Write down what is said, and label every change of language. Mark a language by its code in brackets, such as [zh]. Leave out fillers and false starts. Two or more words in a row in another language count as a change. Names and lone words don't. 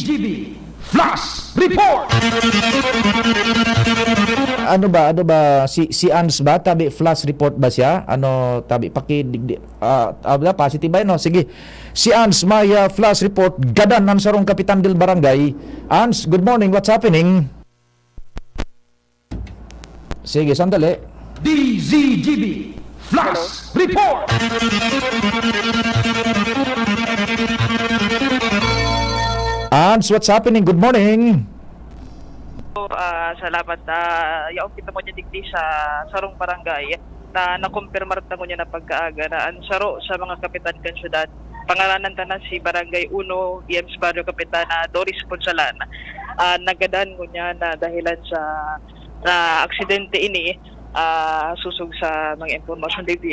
[en] Flash report. [bik] Ano ba si Ans ba tabi [en] flash report [bik] ba siya? Ano tabi positive ba no? Sige. Si Ans may [en] flash report [bik] gadan ng sarong Kapitan del Barangay. [en] Ans, good morning. What's happening? [tl] Sige, sandali. [en] DZGB Flash Report. Ans, what's happening? Good morning. [bik] Salamat. Yaong kita mo niya digdi sa sarong barangay na nakumpirmar na niya na pagkaaga na ang saro sa mga kapitan kan syudad. Pangalanan tanan si Barangay 1, EMS Barrio Kapitana Doris Ponsalan. Nagadan ko niya na dahilan sa aksidente ini, susog sa mga impormasyon dito.